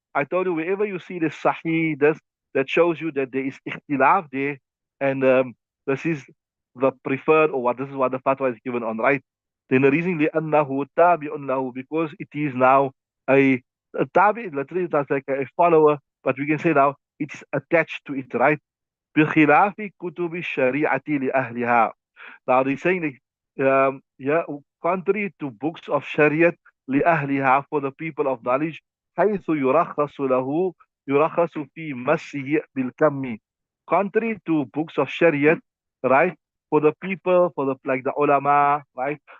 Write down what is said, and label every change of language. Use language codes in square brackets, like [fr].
[en] I told you, wherever you see the sahih, that shows you that there is ikhtilaf there, and this is the preferred, or what this is what the fatwa is given on, right? Then the reason [ar] لأنه تابع له, [en] because it is now a tabi, literally that's like a follower, but we can say now it's attached to it, right? [ar] بخلاف كتب الشريعة لأهلها. [en] Now they're saying that, yeah, contrary to books of Shariah, [ar] لأهلها, [en] for the people of knowledge, [ar] حيث يرخص له يرخص في مسه بالكم. [en] Contrary to books of Shariah, right? For the people, for the like the ulama, right?